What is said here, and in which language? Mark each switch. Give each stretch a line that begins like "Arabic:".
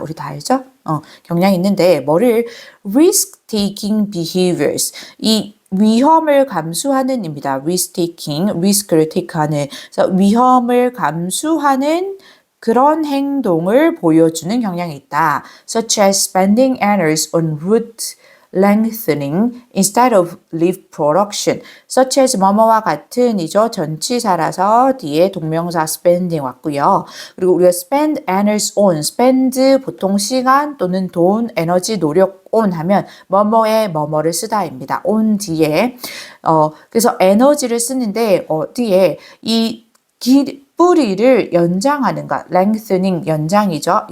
Korean: 우리 다 알죠? 경향이 있는데 뭐를
English: risk-taking behaviors
Korean: 이 위험을 감수하는 입니다. risk-taking, risk를 take하는 그래서 위험을 감수하는 그런 행동을 보여주는 경향이 있다.
English: Such as spending hours on route lengthening instead of leaf production.
Korean: such as 뭐뭐와 같은 이죠. 전치사라서 뒤에 동명사 spending 왔고요. 그리고 우리가
English: spend hours on,
Korean: spend 보통 시간 또는 돈, 에너지, 노력 on 하면 뭐뭐에 뭐뭐를 쓰다입니다. on 뒤에 그래서 에너지를 쓰는데 뒤에 이 뿌리를 연장하는 것, lengthening 연장이죠.